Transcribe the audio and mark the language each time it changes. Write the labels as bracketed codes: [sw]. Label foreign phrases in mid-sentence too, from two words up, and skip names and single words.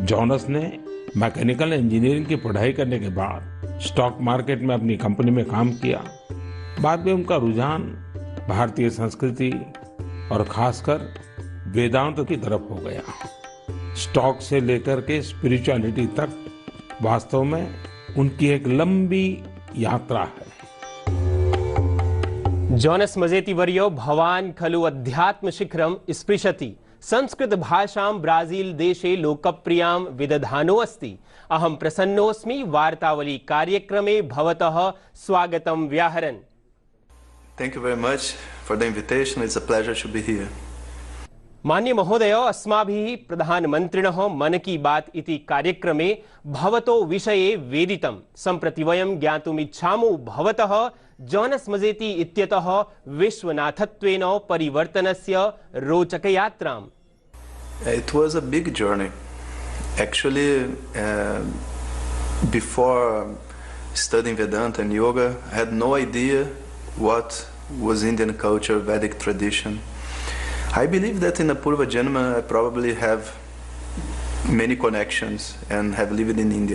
[hi] जोनस ने [en] mechanical engineering [hi] की पढ़ाई करने के बाद [en] stock market [hi] में अपनी कंपनी में काम किया। बाद में उनका रुझान भारतीय संस्कृति और खासकर वेदांत की तरफ हो गया। स्टॉक से लेकर के स्पिरिचुअलिटी तक वास्तव में उनकी एक लंबी यात्रा है। [sa] जोनस मजेती वर्यो भवान खलु अध्यात्म शिखरम स्पृशति। संस्कृत भाषां ब्राजील देशे लोकप्रियां विदधानो अस्ति। अहं प्रसन्नोऽस्मि वार्तावली कार्यक्रमे भवतः स्वागतं व्याहरन्। [en] Thank you very much for the invitation. It's a pleasure to be here. [sa] मान्य महोदय, अस्माभिः प्रधानमन्त्रिणः मन की बात इति कार्यक्रमे भवतो विषये वेदितं। सम्प्रति वयं ज्ञातुम् इच्छामो भवतः जोनस मजेती इत्यतः विश्वनाथत्वेन परिवर्तनस्य रोचकयात्राम्। [en] It was a big journey. Actually, before studying Vedanta and yoga, I had no idea what was Indian culture, Vedic tradition. I believe that in a [sa] पूर्व जन्म [en] I probably have many connections and have lived in India.